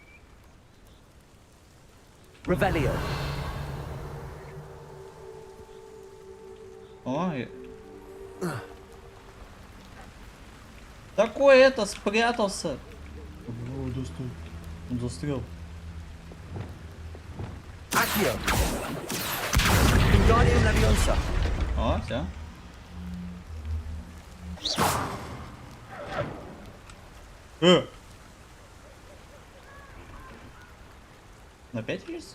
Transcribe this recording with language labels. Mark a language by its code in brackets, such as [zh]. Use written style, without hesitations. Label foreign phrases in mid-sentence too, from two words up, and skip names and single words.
[ru] Revelio. Ой. Такой это спрятался. О, достал. Он застрял. Accio. Wingardium Leviosa. О, все. Опять есть?